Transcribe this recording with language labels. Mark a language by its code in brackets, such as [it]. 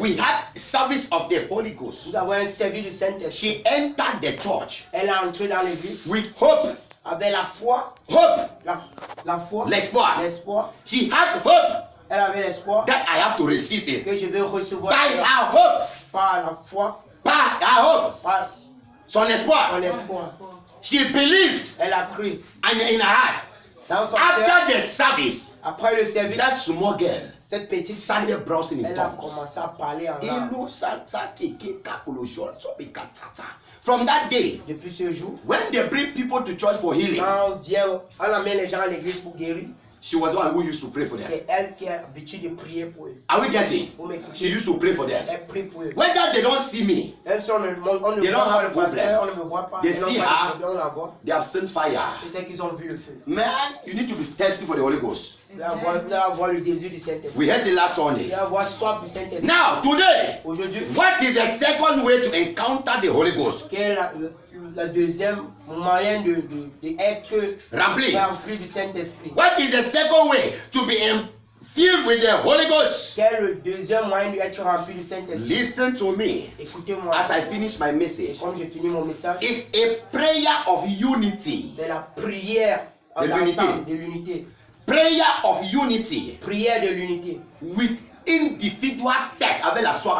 [en] We had service of the Holy Ghost. [fr] Nous avons un service du Saint-Esprit. [en] She entered the church [fr] Elle est entrée dans l'église [en] with hope, [fr] avec la foi, la foi, l'espoir. l'espoir. [en] She had hope [fr] Elle avait l'espoir [en] that I have to receive it. [fr] que je vais recevoir [en] By [fr] cela. [en] our hope, [fr] Par la foi, [en] by our hope, [fr] par son espoir. son espoir. [en] She believed [fr] Elle a cru [en] and in her heart. [fr] dans son cœur. [en] After the service, [fr] Après le service, [en] that small girl [fr] cette petite fille, [en] started browsing in [fr] elle a [en] tongues. [fr] commencé à parler en langue. Elu santa keke kakoloshon sobikatata. [en] From that day, [fr] Depuis ce jour, [en] when they bring people to church for healing, [fr] on amène les gens à l'église pour guérir. [en] she was the one who used to pray for them. [fr] C'est elle qui a l'habitude de prier pour eux. [en] Are we getting? [fr] Vous m'écoutez? [en] She used to pray for them. [fr] Elle prie pour eux. [en] Whether they don't see me, [fr] Même si on ne [en] They [fr] voit [en] don't [fr] pas [en] have [fr] le pasteur, [en] problem. [fr] on ne me voit pas. [en] They [fr] Ils n'ont [en] see [fr] pas de [en] her. [fr] problème, on la voit. [en] they have seen fire. [fr] Et c'est qu'ils ont vu le feu. [en] Man, you need to be thirsty for the Holy Ghost. [fr] Ils doivent avoir le désir du Saint-Esprit. [en] We heard it last [fr] Ils [en] Sunday. [fr] doivent avoir soif du Saint-Esprit. [en] Now, today, [fr] Aujourd'hui, [en] what is the second way to encounter the Holy Ghost? [fr] quel est le deuxième moyen d'être Rempli. rempli du Saint-Esprit? [en] What is the second way to be filled with the Holy Ghost? [fr] Quel est le deuxième moyen d'être rempli du Saint-Esprit? [en] Listen to me [fr] Écoutez-moi. [en] as I finish my [fr] Et [en] message. [fr] comme j'ai fini mon message, [en] It's a prayer of unity. [fr] c'est la prière De l'unité. ensemble, de l'unité. [en] Prayer of unity [fr] Prière de l'unité. [en] with individual test [fr] avec la soif